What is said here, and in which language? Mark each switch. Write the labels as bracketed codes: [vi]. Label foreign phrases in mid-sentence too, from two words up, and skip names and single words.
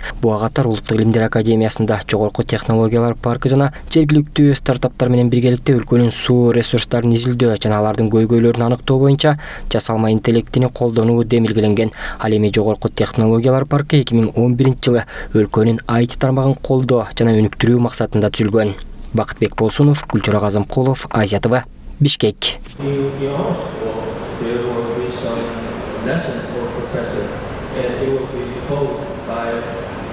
[ky] Буга катар Улуттук илимдер академиясында Жогорку технологиялар паркы жана жергиликтүү стартаптар менен биргеликте өлкөнүн суу ресурстарын изилдөө жана алардын көйгөйлөрүн аныктоо боюнча жасалма интеллектини колдонуу демилгеленген. Ал эми Жогорку технологиялар паркы 2011 жылы өлкөнүн IT тармагын колдоо жана өнүктүрүү максатында түзүлгөн. Бакытбек Болсунов, Гүлчора Казымкулов, Азия ТВ, Бишкек. [en] There will be some lesson for a professor, and it will be told by